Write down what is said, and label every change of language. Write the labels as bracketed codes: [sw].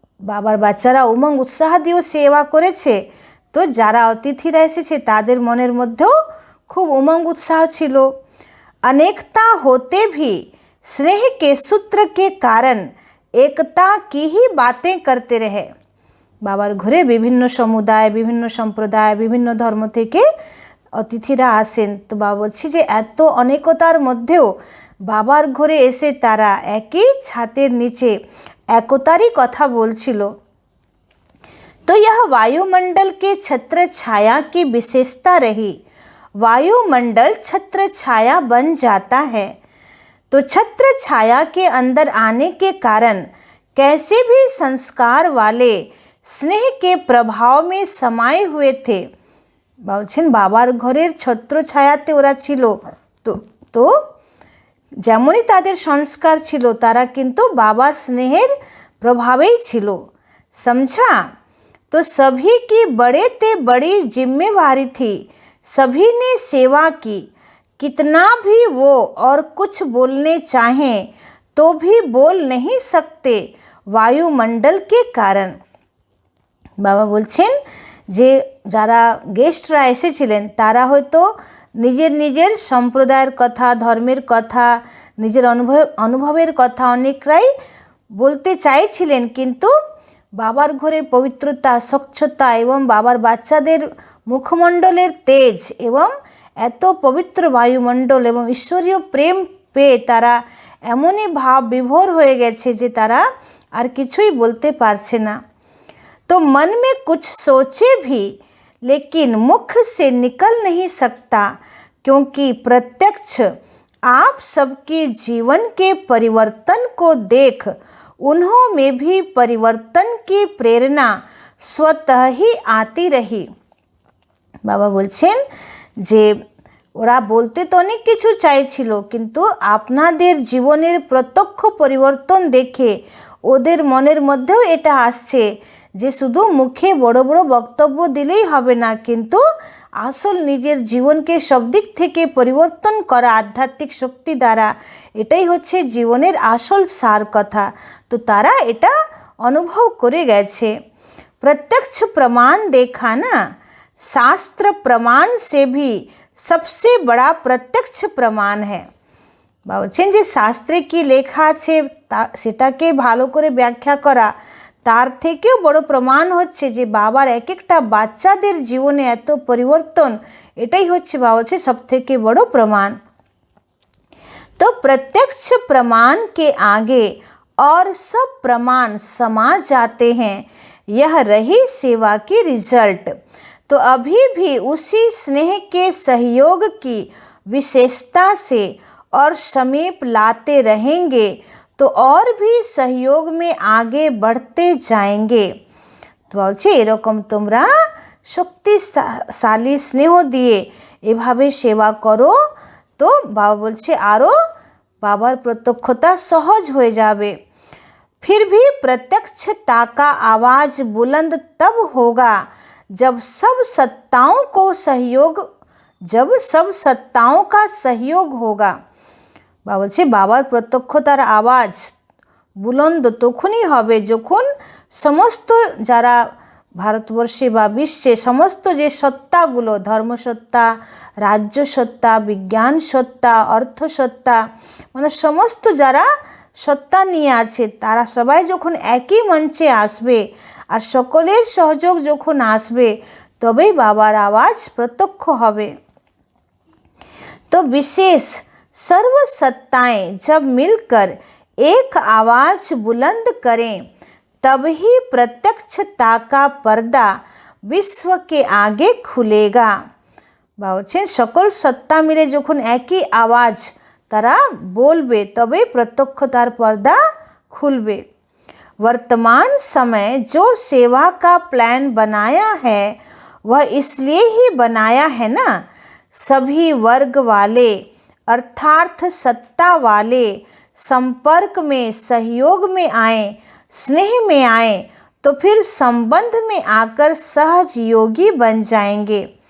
[bn] বাবার বাচ্চারা উমঙ্গ উৎসাহ দিয়েও সেবা করেছে, তো যারা অতিথিরা এসেছে তাদের মনের মধ্যেও খুব উমঙ্গ উৎসাহ ছিল। [hi] अनेकता होते भी स्नेह के सूत्र के कारण एकता की ही बातें करते रहे। [bn] বাবার ঘরে বিভিন্ন সমুদায়, বিভিন্ন সম্প্রদায়, বিভিন্ন ধর্ম থেকে অতিথিরা আসেন। তো বাবা বলছি যে এত অনেকতার মধ্যেও বাবার ঘরে এসে তারা একই ছাদের নিচে একতারই কথা বলছিল। [hi] तो यह वायुमंडल के छत्र छाया की विशेषता रही। वायुमंडल छत्र छाया बन जाता है, तो छत्र छाया के अंदर आने के कारण कैसे भी संस्कार वाले स्नेह के प्रभाव में समाये हुए थे। [bn] বলছেন বাবার ঘরের ছত্র ছায়াতে ওরা ছিল, তো যেমনই তাদের সংস্কার ছিল তারা কিন্তু বাবার স্নেহের প্রভাবেই ছিল। [hi] समझा? तो सभी की बड़े ते बड़ी जिम्मेवारी थी, सभी ने सेवा की, कितना भी वो और कुछ बोलने चाहें तो भी बोल नहीं सकते वायुमंडल के कारण। [bn] বাবা বলছেন যে যারা গেস্টরা এসেছিলেন তারা হয়তো নিজের নিজের সম্প্রদায়ের কথা, ধর্মের কথা, নিজের অনুভবের কথা অনেকরাই বলতে চাইছিলেন, কিন্তু বাবার ঘরে পবিত্রতা, স্বচ্ছতা এবং বাবার বাচ্চাদের মুখমণ্ডলের তেজ এবং এত পবিত্র বায়ুমণ্ডল এবং ঈশ্বরীয় প্রেম পেয়ে তারা এমনই ভাব বিভোর হয়ে গেছে যে তারা আর কিছুই বলতে পারছে না। [hi] तो मन में कुछ सोचे भी लेकिन मुख से निकल नहीं सकता, क्योंकि प्रत्यक्ष आप सबके जीवन के परिवर्तन को देख उन्हों में भी परिवर्तन की प्रेरणा स्वतः ही आती रही। [bn] বাবা বলছেন যে ওরা বলতে তো অনেক কিছু চাইছিল, কিন্তু আপনাদের জীবনের প্রত্যক্ষ পরিবর্তন দেখে ওদের মনের মধ্যেও এটা আসছে যে শুধু মুখে বড় বড় বক্তব্য দিলেই হবে না, কিন্তু আসল নিজের জীবনকে সব দিক থেকে পরিবর্তন করা আধ্যাত্মিক শক্তি দ্বারা, এটাই হচ্ছে জীবনের আসল সার কথা। তো তারা এটা অনুভব করে গেছে। [hi] प्रत्यक्ष प्रमाण देखा ना, शास्त्र प्रमाण से भी सबसे बड़ा प्रत्यक्ष प्रमाण है। [bn] বলছেন যে শাস্ত্রে কি লেখা আছে সেটাকে ভালো করে ব্যাখ্যা করা, তার থেকেও বড় প্রমাণ হচ্ছে যে বাবার এক একটা বাচ্চাদের জীবনে এত পরিবর্তন, এটাই হচ্ছে বাবা বলছে সব থেকে বড় প্রমাণ। [hi] तो प्रत्यक्ष प्रमाण के आगे और सब प्रमाण समा जाते हैं, यह रही सेवा की रिजल्ट। तो अभी भी उसी स्नेह के सहयोग की विशेषता से और समीप लाते रहेंगे तो और भी सहयोग में आगे बढ़ते जाएंगे। [bn] तो বলছে এরকম তোমরা শক্তিশালী স্নেহ দিয়ে এভাবে সেবা করো, তো বাবা বলছে আরও বাবার প্রত্যক্ষতা সহজ হয়ে যাবে। [hi] फिर भी प्रत्यक्षता का आवाज बुलंद तब होगा जब सब सत्ताओं का सहयोग होगा। [bn] বাবা বলছে বাবার প্রত্যক্ষতার আওয়াজ বুলন্দ তখনই হবে যখন সমস্ত যারা ভারতবর্ষে বা বিশ্বে সমস্ত যে সত্তাগুলো, ধর্মসত্তা, রাজ্য সত্তা, বিজ্ঞান সত্তা, অর্থ সত্তা, মানে সমস্ত যারা সত্তা নিয়ে আছে তারা সবাই যখন একই মঞ্চে আসবে আর সকলের সহযোগ যখন আসবে তবেই বাবার আওয়াজ প্রত্যক্ষ হবে। [hi] तो विशेष सर्व सत्ताएं जब मिलकर एक आवाज बुलंद करें तब ही प्रत्यक्षता का पर्दा विश्व के आगे खुलेगा। [bn] বলছেন সকল সত্তা মিলে যখন একই আওয়াজ তারা বলবে তবে প্রত্যক্ষতার পর্দা খুলবে। [hi] वर्तमान समय जो सेवा का प्लान बनाया है वह इसलिए ही बनाया है ना, सभी वर्ग वाले अर्थात सत्ता वाले संपर्क में, सहयोग में आए, स्नेह में आए तो फिर संबंध में आकर सहज योगी बन जाएंगे।